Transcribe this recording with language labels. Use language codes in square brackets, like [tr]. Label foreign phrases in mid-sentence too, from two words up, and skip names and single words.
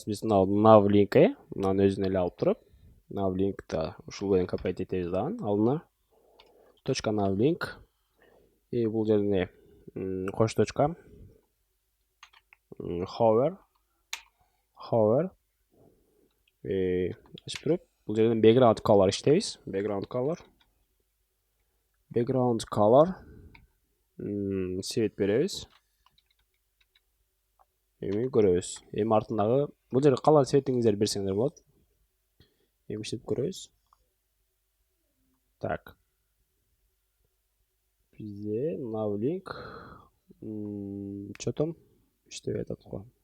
[ky] Биз мына navlink мынаны өзүнө эле алып туруп, navlink ушул менен копиять этебиз дагы. Алдына точка navlink и бул жерде кош точка hover ачып туруп, бул жерден [en] background color [ky] иштейбиз. [en] Background color [ky] свет беребиз. Эми көрөбүз. Эми артындагы бул жерге калган светиңиздерди берсеңиздер болот. Эми иштетип көрөбүз. Так. Бизде navlink чотом иштебей атат го.